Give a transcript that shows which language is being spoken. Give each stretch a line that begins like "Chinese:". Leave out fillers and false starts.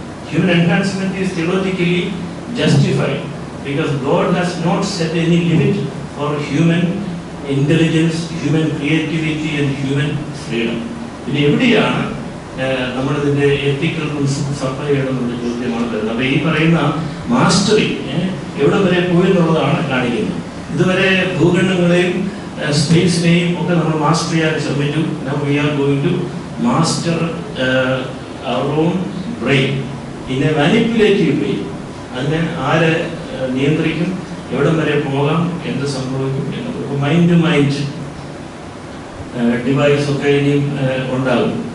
English: Human enhancement is theologically justified because God has not set any limit for human intelligence, human creativity and human freedom.
Malayalam: പിന്നെ എവിടെയാണ് നമ്മളിതിൻ്റെ എത്തിക്കൽ principles apply ചെയ്യണമെന്നുള്ള ചോദ്യമാണ് വരുന്നത്. അപ്പോൾ ഈ പറയുന്ന മാസ്റ്ററി എവിടെ വരെ പോയി എന്നുള്ളതാണ് കാണിക്കുന്നത്. ഇതുവരെ ഭൂഖണ്ഡങ്ങളെയും സ്പേസിനെയും ഒക്കെ നമ്മൾ മാസ്റ്റർ ചെയ്യാൻ ശ്രമിച്ചു.
English: Now we are going to master our own brain in a manipulative way.
Malayalam: അതിനെ ആരെ നിയന്ത്രിക്കും, എവിടം വരെ പോകാം, എന്ത് സംഭവിക്കും എന്നത്. മൈൻഡ് ടു മൈൻഡ് ഡിവൈസ് ഒക്കെ ഇനിയും ഉണ്ടാകും.